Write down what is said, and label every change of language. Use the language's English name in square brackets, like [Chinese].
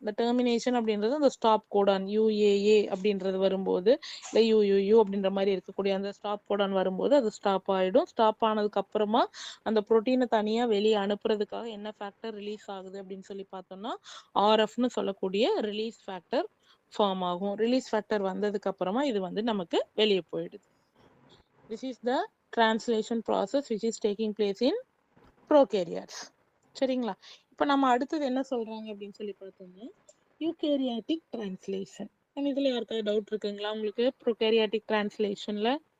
[Tamil] இந்த டெர்மினேஷன் அப்படின்றது அந்த ஸ்டாப் கோடான் UAA அப்படின்றது வரும்போது, இல்லை UUU அப்படின்ற மாதிரி இருக்கக்கூடிய அந்த ஸ்டாப் கோடான் வரும்போது அது ஸ்டாப் ஆயிடும். ஸ்டாப் ஆனதுக்கு அப்புறமா அந்த புரோட்டீனை தனியா வெளியே அனுப்புறதுக்காக என்ன ஃபேக்டர் ரிலீஸ் ஆகுது அப்படின்னு சொல்லி பார்த்தோம்னா RFன்னு சொல்லக்கூடிய ரிலீஸ் ஃபேக்டர் ஃபார்ம் ஆகும். ரிலீஸ் ஃபேக்டர் வந்ததுக்கு அப்புறமா இது வந்து நமக்கு வெளியே போயிடுது. [English] This is the translation process which is taking place in prokaryotes. [Tamil] சரிங்களா? இப்போ நம்ம அடுத்தது என்ன சொல்றாங்க அப்படின்னு சொல்லி பார்த்தோம்னா யூகேரியாட்டிக் டிரான்ஸ்லேஷன். இதுல யாருக்காவது டவுட் இருக்குங்களா உங்களுக்கு? ப்ரோகேரியாட்டிக் டிரான்ஸ்லேஷன்ல